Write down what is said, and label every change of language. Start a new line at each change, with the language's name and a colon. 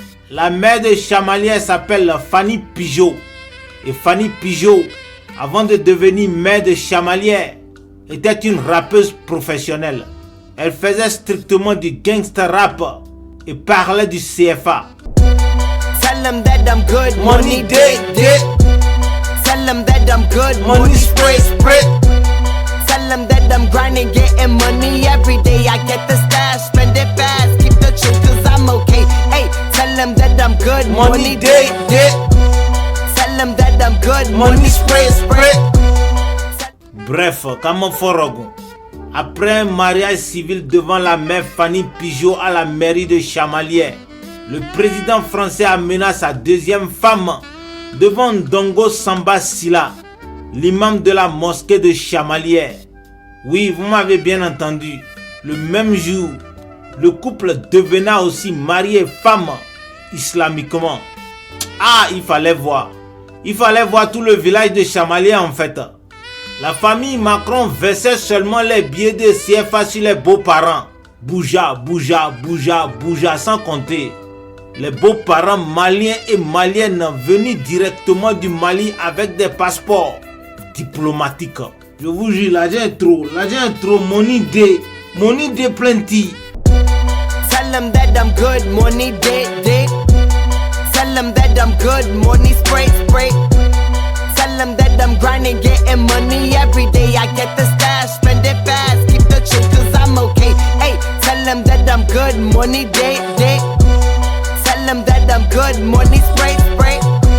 French: La mère de Chamalières s'appelle Fanny Pigeot. Et Fanny Pigeot, avant de devenir mère de Chamalières, était une rappeuse professionnelle. Elle faisait strictement du gangster rap et parlait du CFA.
English: Tell them that I'm good, money day, day. Tell them that I'm good, money spray, spray. Tell them that I'm grinding, getting money every day. I get the stash, spend it fast, keep the change cause I'm okay. Hey, tell them that I'm good, money day, day. Tell them that I'm good, money spray, spray.
French: Bref, Kamoforogo. Après un mariage civil devant la mère Fanny Pigeot à la mairie de Chamalières, le président français amena sa deuxième femme devant Ndongo Samba Sila, l'imam de la mosquée de Chamalières. Oui, vous m'avez bien entendu. Le même jour, le couple devenait aussi mari et femme islamiquement. Ah, il fallait voir. Il fallait voir tout le village de Chamalières en fait. La famille Macron versait seulement les billets de CFA sur les beaux-parents. Bouja, bouja, bouja, bouja, sans compter. Les beaux-parents maliens et maliennes venus directement du Mali avec des passeports diplomatiques. Je vous jure, l'argent est trop,
English: money day plenty. Tell them that I'm good, money day, day. Tell them that I'm good, money spray, spray. Tell them that I'm grinding, getting money every day. I get the stash, spend it fast, keep the change cause I'm okay. Hey, tell them that I'm good, money day, day. Tell them that I'm good, money spray, spray.